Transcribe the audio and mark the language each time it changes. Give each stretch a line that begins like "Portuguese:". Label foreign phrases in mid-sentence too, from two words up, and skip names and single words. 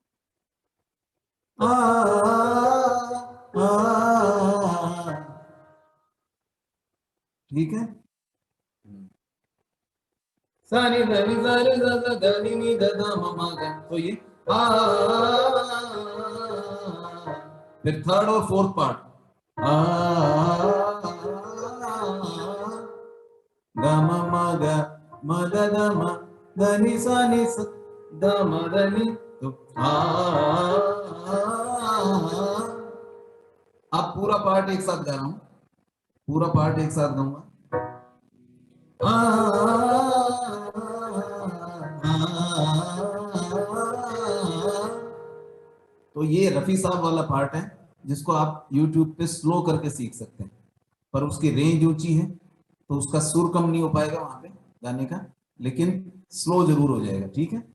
Hindi: ठीक है। सानी धनी सारे सा धनी नी ध म ग, तो ये फिर थर्ड और
English: fourth part,
Hindi: ग म ग म द म धनी सा नी स ध म धनी, तो अब पूरा पार्ट एक साथ गा रहा हूं, पूरा पार्ट एक साथ गाऊंगा। तो ये रफी साहब वाला पार्ट है, जिसको आप YouTube पे स्लो करके सीख सकते हैं, पर उसकी रेंज ऊंची है तो उसका सुर कम नहीं हो पाएगा वहां पे गाने का, लेकिन स्लो जरूर हो जाएगा, ठीक है।